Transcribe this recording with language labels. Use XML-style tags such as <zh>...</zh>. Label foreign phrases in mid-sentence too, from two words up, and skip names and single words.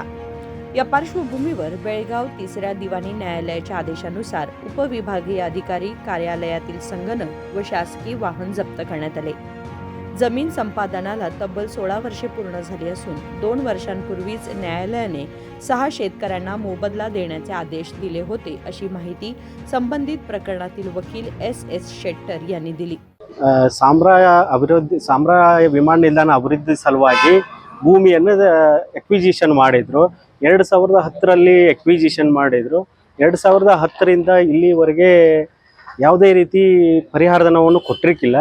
<mr>या पार्श्वभूमीवर बेळगाव तिसऱ्या दिवाणी न्यायालयाच्या आदेशानुसार उपविभागीय अधिकारी कार्यालयातील संगणक व शासकीय वाहन जप्त करण्यात आले। जमीन संपादनाला तब्बल 16 वर्षे पूर्ण झाली असून 2 वर्षांपूर्वीच न्यायालयाने 6 शेतकऱ्यांना मोबदला देण्याचे आदेश दिले होते, अशी माहिती संबंधित प्रकरणातील वकील एस शेट्टर यांनी दिली।</mr> <kn>ಸಾಂಬ್ರಾ ವಿಮಾನ ನಿಲ್ದಾಣ ಅಭಿವೃದ್ಧಿ ಸಲುವಾಗಿ ಭೂಮಿಯನ್ನು ಎಕ್ವಿಜಿಷನ್ ಮಾಡಿದ್ರು। 2010 ರಲ್ಲಿ ಎಕ್ವಿಜಿಷನ್ ಮಾಡಿದ್ರು। 2010 ರಿಂದ ಇಲ್ಲಿವರೆಗೆ ಯಾವುದೇ ರೀತಿ ಪರಿಹಾರಧನವನ್ನು ಕೊಟ್ಟಿರಲಿಲ್ಲ।</kn>